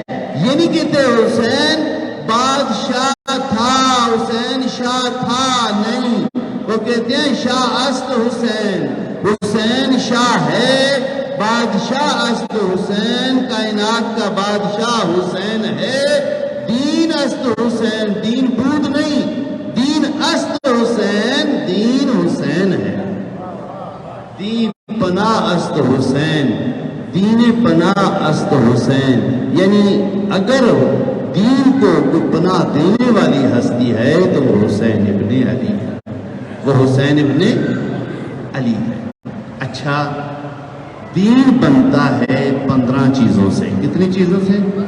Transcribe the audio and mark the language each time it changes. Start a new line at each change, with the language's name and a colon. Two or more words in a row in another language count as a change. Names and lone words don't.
Urdu: یہ نہیں کہتے حسین بادشاہ تھا، حسین شاہ تھا، نہیں، وہ کہتے ہیں
Persian: شاہ است حسین،
Urdu: حسین شاہ ہے،
Persian: بادشاہ است حسین،
Urdu: کائنات کا بادشاہ حسین ہے،
Persian: دین است حسین، دین بود
Urdu: نہیں،
Persian: دین است حسین،
Urdu: دین حسین ہے،
Persian: دین پناہ است حسین، دین پناہ است حسین،
Urdu: یعنی اگر دین کو کوئی پناہ دینے والی ہستی ہے تو وہ حسین ابن علی ہے، وہ حسین ابن علی ہے۔ اچھا، دین بنتا ہے 15 چیزوں سے، کتنی چیزوں سے؟